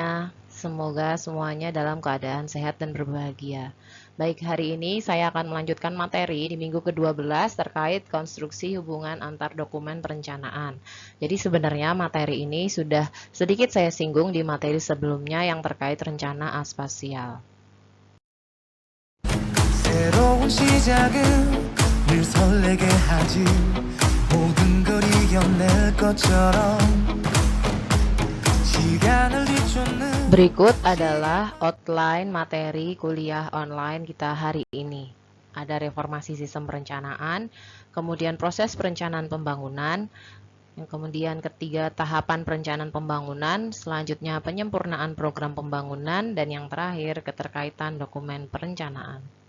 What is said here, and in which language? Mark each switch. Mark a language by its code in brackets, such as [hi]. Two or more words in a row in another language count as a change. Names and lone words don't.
[id] Semoga semuanya dalam keadaan sehat dan berbahagia. Baik, hari ini saya akan melanjutkan materi di minggu ke-12 terkait konstruksi hubungan antar dokumen perencanaan. Jadi sebenarnya materi ini sudah sedikit saya singgung di materi sebelumnya yang terkait rencana aspasial. [ko] 새로운 시작은 늘 설레게 하지 모든 걸 이겨낼 것처럼 시간을 뒤쫓는 [id] Berikut adalah outline materi kuliah online kita hari ini. Ada reformasi sistem perencanaan, kemudian proses perencanaan pembangunan, yang kemudian ketiga tahapan perencanaan pembangunan, selanjutnya penyempurnaan program pembangunan, dan yang terakhir keterkaitan dokumen perencanaan.